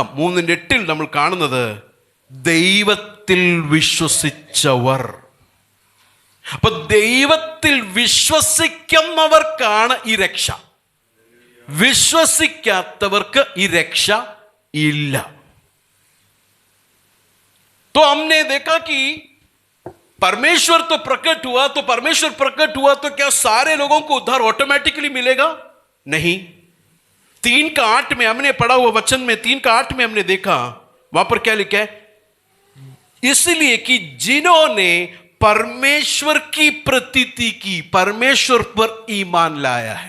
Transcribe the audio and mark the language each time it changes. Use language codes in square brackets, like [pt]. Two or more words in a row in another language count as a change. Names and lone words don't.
[ml] 3:8 നമ്മൾ കാണുന്നത് ദൈവത്തിൽ വിശ്വസിച്ചവർ. അപ്പൊ ദൈവത്തിൽ വിശ്വസിക്കുന്നവർക്കാണ് ഈ രക്ഷ, വിശ്വസിക്കാത്തവർക്ക് ഈ രക്ഷ ഇല്ല. [hi] तो हमने देखा कि परमेश्वर तो प्रकट हुआ, तो परमेश्वर प्रकट हुआ तो क्या सारे लोगों को उद्धार ऑटोमेटिकली मिलेगा? नहीं. 3:8 में हमने पढ़ा हुआ वचन में 3:8 में हमने देखा, वहां पर क्या लिखा है, इसलिए कि जिन्होंने परमेश्वर की प्रतीति की, परमेश्वर पर ईमान लाया है.